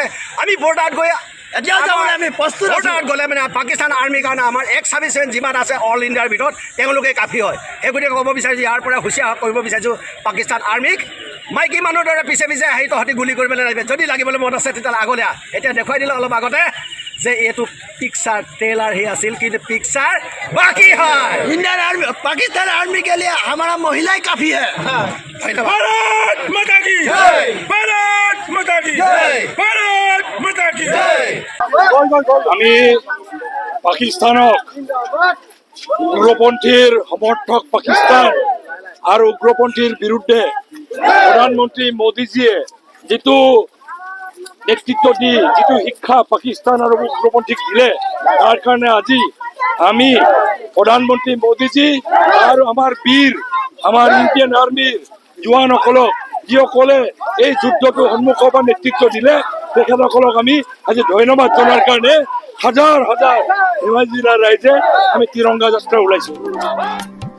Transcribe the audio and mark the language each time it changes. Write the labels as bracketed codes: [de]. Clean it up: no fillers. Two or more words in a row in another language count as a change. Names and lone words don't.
[as] আমি বৰ্ডাৰত গৈ আমি বৰ্ডাৰত গ'লে মানে পাকিস্তান আৰ্মিৰ কাৰণে আমাৰ ex-servicemen যিমান আছে [en] all India [as] ভিতৰত, তেওঁলোকে কাফি হয়। সেই গতিকে ক'ব বিচাৰিছোঁ, ইয়াৰ পৰা হুঁচিয়াৰ কৰিব বিচাৰিছোঁ পাকিস্তান আৰ্মিক, মাইকী মানুহৰ দৰে পিছে পিছে আহি তহঁতি গুলি কৰিবলৈ লাগিব। যদি লাগিবলৈ মন আছে তেতিয়াহ'লে আগলৈ আহ। এতিয়া দেখুৱাই দিলে অলপ আগতে যে এইটো [en] picture trailer [as] আছিল, কিন্তু পিকচাৰ বাকী হয়। [en] Indian army, [hi] पाकिस्तान आर्मी के लिए हमारा महिला ही काफी है। [as] ধন্যবাদ। [hi] भारत माता की जय, भारत माता की जय, भारत माता की जय। [as] আমি পাকিস্তানক, উগ্ৰপন্থীৰ সমৰ্থক পাকিস্তান আৰু উগ্ৰপন্থীৰ বিৰুদ্ধে প্ৰধানমন্ত্ৰী মোদীজীয়ে যিটো নেতৃত্ব দি যিটো শিক্ষা পাকিস্তান আৰু উগ্ৰপন্থীক দিলে, তাৰ কাৰণে আজি আমি প্ৰধানমন্ত্ৰী মোদীজী আৰু আমাৰ বীৰ, আমাৰ [en] Indian army [as] জোৱানসকলক, যিসকলে এই যুদ্ধটো সন্মুখৰ পৰা নেতৃত্ব দিলে, তেখেতসকলক আমি আজি ধন্যবাদ জনাৰ কাৰণে হাজাৰ হাজাৰ ধেমাজি জিলাৰ ৰাইজে আমি তিৰংগা যাত্ৰা ওলাইছোঁ।